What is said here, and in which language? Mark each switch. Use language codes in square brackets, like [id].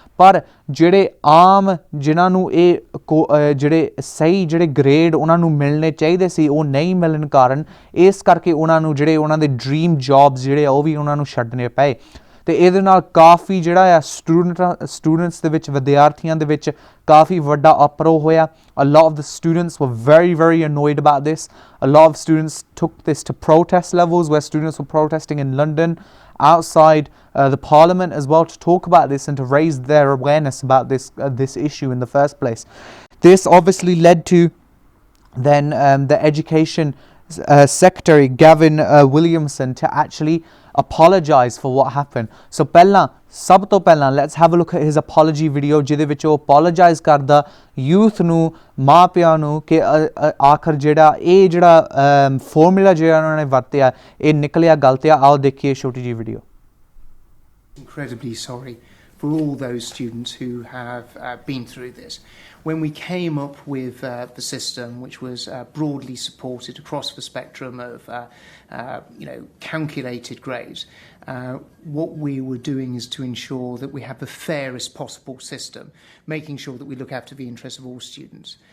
[pa] ਪਰ ਜਿਹੜੇ ਆਮ ਜਿਨ੍ਹਾਂ ਨੂੰ ਇਹ ਜਿਹੜੇ ਸਹੀ ਜਿਹੜੇ ਗ੍ਰੇਡ ਉਹਨਾਂ ਨੂੰ ਮਿਲਣੇ ਚਾਹੀਦੇ ਸੀ ਉਹ ਨਹੀਂ ਮਿਲਣ ਕਾਰਨ ਇਸ ਕਰਕੇ ਉਹਨਾਂ ਨੂੰ ਜਿਹੜੇ ਉਹਨਾਂ ਦੇ ਡਰੀਮ ਜੋਬਸ ਜਿਹੜੇ ਆ ਉਹ ਵੀ ਉਹਨਾਂ ਨੂੰ ਛੱਡਣੇ ਪਏ। ਅਤੇ ਇਹਦੇ ਨਾਲ ਕਾਫੀ ਜਿਹੜਾ ਆ ਸਟੂਡੈਂਟਸ ਦੇ ਵਿੱਚ, ਵਿਦਿਆਰਥੀਆਂ ਦੇ ਵਿੱਚ ਕਾਫੀ ਵੱਡਾ ਅਪਰੋਹ ਹੋਇਆ। [en] A lot of the students were very annoyed about this. A lot of students took this to protest levels, where students were protesting in London outside the parliament as well to talk about this and to raise their awareness about this issue in the first place. This obviously led to then the education secretary Gavin Williamson to actually apologize for what happened. [pa] So ਸਭ ਤੋਂ ਪਹਿਲਾਂ [en] let's have a look at his apology video, [pa] ਜਿਹਦੇ ਵਿੱਚ ਉਹ apologize ਕਰਦਾ youth ਨੂੰ, ਮਾਂ ਪਿਆਂ ਨੂੰ, ਕਿ ਆਖਰ ਇਹ ਜਿਹੜਾ ਫਾਰਮੂਲਾ ਜਿਹੜਾ ਉਹਨਾਂ ਨੇ ਵਰਤਿਆ ਇਹ ਨਿਕਲਿਆ ਗਲਤ ਆ। ਆਓ ਦੇਖੀਏ ਛੋਟੀ ਜਿਹੀ video. [en] Incredibly sorry for all those students who have been through this. When we came up with the system, which was broadly supported across the spectrum of calculated grades, what we were doing is to ensure that we have the fairest possible system, making sure that we look after the interests of all students.